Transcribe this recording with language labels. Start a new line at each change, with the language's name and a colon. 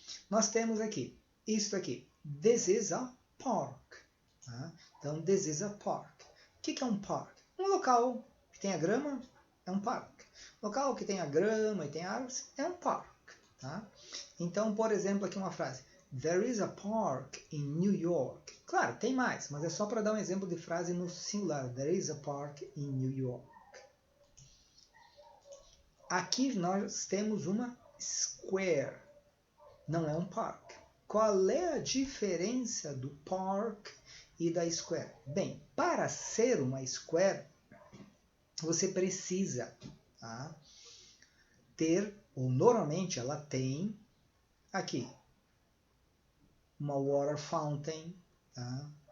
Portuguese: Nós temos aqui, isto aqui,
English: this is a park.
Portuguese: Tá? Então,
English: this is a park.
Portuguese: O que é um park? Um local que tenha grama é um parque. Local que tenha grama e tenha árvores é um parque. Tá? Então, por exemplo, aqui uma frase.
English: There is a park in New York.
Portuguese: Claro, tem mais, mas é só para dar um exemplo de frase no singular.
English: There is a park in New York.
Portuguese: Aqui nós temos uma square, não é um park. Qual é a diferença do park e da square? Bem, para ser uma square, você precisa ter, ou normalmente ela tem, aqui, uma water fountain, tá?